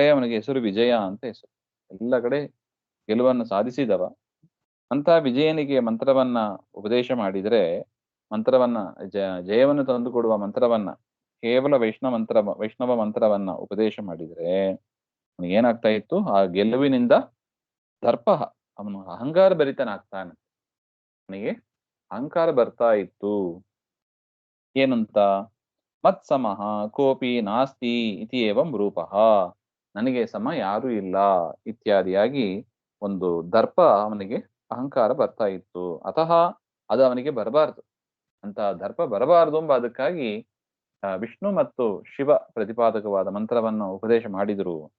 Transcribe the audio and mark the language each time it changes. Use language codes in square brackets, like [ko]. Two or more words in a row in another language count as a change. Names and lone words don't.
[kn] ಅವನಿಗೆ ಹೆಸರು ವಿಜಯ ಅಂತ ಹೆಸರು, ಎಲ್ಲ ಕಡೆ ಗೆಲುವನ್ನು ಸಾಧಿಸಿದವ ಅಂತ ವಿಜಯನಿಗೆ ಮಂತ್ರವನ್ನ ಉಪದೇಶ ಮಾಡಿದ್ರೆ, ಮಂತ್ರವನ್ನ ಜಯವನ್ನು ತಂದುಕೊಡುವ ಮಂತ್ರವನ್ನ, ಕೇವಲ ವೈಷ್ಣವ ಮಂತ್ರವನ್ನ ಉಪದೇಶ ಮಾಡಿದ್ರೆ ಅವನಿಗೆ ಏನಾಗ್ತಾ ಇತ್ತು, ಆ ಗೆಲುವಿನಿಂದ ದರ್ಪ, ಅವನು ಅಹಂಕಾರ ಭರಿತನಾಗ್ತಾನೆ, ಅವನಿಗೆ ಅಹಂಕಾರ ಬರ್ತಾ ಇತ್ತು. ಏನಂತ, [sa] ಮತ್ಸಮಃ ಕೋಪಿ ನಾಸ್ತಿ ಇತಿ ಏವಂ ರೂಪಃ, [kn] ನನಗೆ ಸಮ ಯಾರು ಇಲ್ಲ ಇತ್ಯಾದಿಯಾಗಿ ಒಂದು ದರ್ಪ, ಅವನಿಗೆ ಅಹಂಕಾರ ಬರ್ತಾ ಇತ್ತು. ಅತಃ ಅದು ಅವನಿಗೆ ಬರಬಾರ್ದು ಅಂತ, ದರ್ಪ ಬರಬಾರ್ದು ಎಂಬ ಅದಕ್ಕಾಗಿ ವಿಷ್ಣು ಮತ್ತು ಶಿವ ಪ್ರತಿಪಾದಕವಾದ ಮಂತ್ರವನ್ನು ಉಪದೇಶ ಮಾಡಿದ್ರು ಅಂತ.